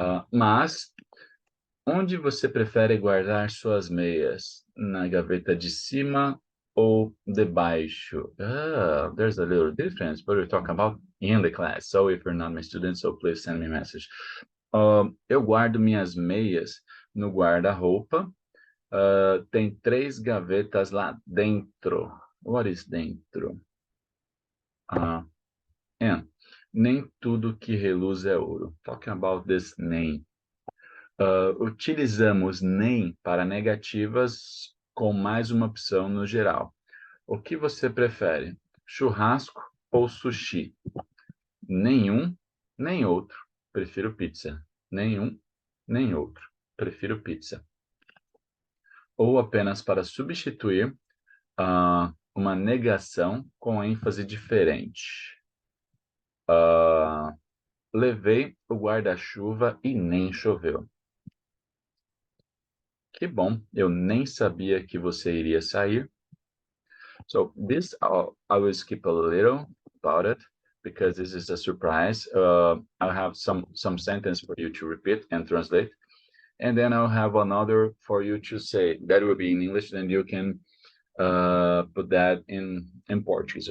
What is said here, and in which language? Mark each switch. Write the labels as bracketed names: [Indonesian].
[Portuguese] Mas, onde você prefere guardar suas meias? Na gaveta de cima ou debaixo? [English] There's a little difference, but we're talking about in the class. So if you're not my student, so please send me a message. [Portuguese] Eu guardo minhas meias no guarda-roupa. Tem 3 gavetas lá dentro. [English] What is [Portuguese] dentro? And nem tudo que reluz é ouro. [English] Talking about this [Portuguese] nem. Utilizamos nem para negativas com mais uma opção no geral. O que você prefere? Churrasco ou sushi? Nenhum, nem outro. Prefiro pizza. Nenhum, nem outro. Prefiro pizza. Ou apenas para substituir uma negação com ênfase diferente. Levei o guarda-chuva e nem choveu. Que bom, eu nem sabia que você iria sair. [English] So this I will skip a little about it because this is a surprise. I'll have some sentence for you to repeat and translate, and then I'll have another for you to say. That will be in English, and you can put that in Portuguese.